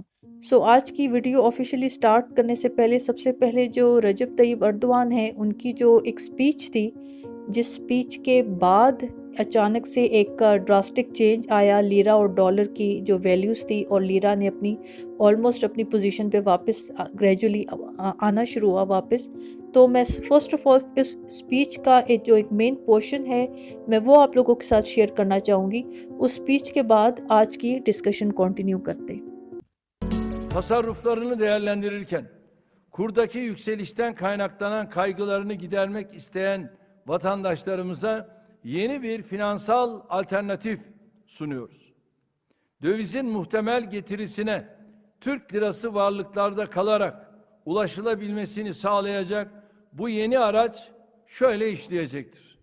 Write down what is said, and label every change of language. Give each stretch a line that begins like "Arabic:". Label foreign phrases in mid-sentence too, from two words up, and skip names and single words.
Urdu: آج کی ویڈیو
English: officially start
Urdu: کرنے سے پہلے سب سے پہلے جو رجب طیب اردوان ہے ان کی جو ایک سپیچ تھی، جس سپیچ کے بعد اچانک سے ایک
English: drastic change
Urdu: آیا لیرا اور ڈالر کی جو ویلیوز تھی اور لیرا نے اپنی آلموسٹ اپنی پوزیشن پے واپس گریجویلی آنا شروع ہوا واپس. تو میں
English: first of all
Urdu: اس سپیچ کا جو ایک
English: main portion
Urdu: ہے میں وہ آپ لوگوں کے ساتھ شیئر کرنا چاہوں گی. اس سپیچ کے بعد آج کی
English: discussion continue
Urdu: کرتے ہیں.
Turkish: Tasarruflarını değerlendirirken kurdaki yükselişten kaynaklanan kaygılarını gidermek isteyen vatandaşlarımıza yeni bir finansal alternatif sunuyoruz. Dövizin muhtemel getirisine Türk lirası varlıklarda kalarak ulaşılabilmesini sağlayacak bu yeni araç şöyle işleyecektir.